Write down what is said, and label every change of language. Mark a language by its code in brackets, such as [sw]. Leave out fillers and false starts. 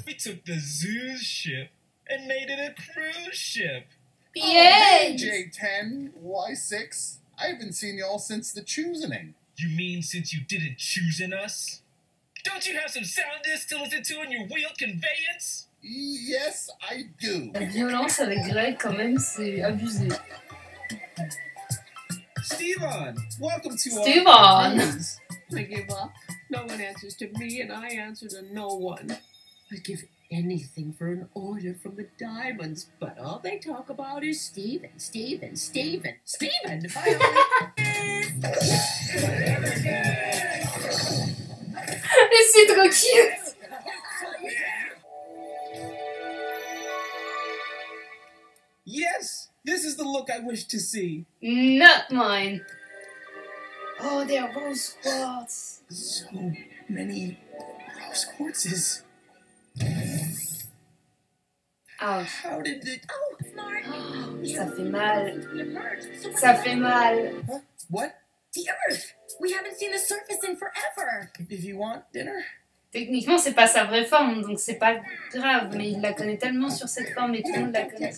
[en] We took the zoo's ship and made it a cruise ship. Yay! J10, Y6. I haven't seen y'all since the choosening. You mean since you didn't choose in us? Don't you have some sound discs to listen to in your wheeled conveyance? Yes, I do. [fr] La violence avec Greg, quand même, c'est abusé. [en] Steven, welcome to our Steven! cruise. I give up. No one answers to me, and I answer to no one. I'd give anything for an order from the Diamonds, but all they talk about is Steven, Steven, Steven, Steven! [fr] Mais c'est trop cute! [en] Yes, this is the look I wish to see. Not mine. Oh, they're rose quartz. So many rose quartzes. Ouch. How did it... Oh, smart. [fr] Ça fait mal. Ça fait mal. [en] Huh? What? The Earth. We haven't seen the surface in forever. If you want dinner? [fr] Techniquement, c'est pas sa vraie forme, donc c'est pas grave, mais il la connaît tellement sur cette forme et tout le monde la connaît.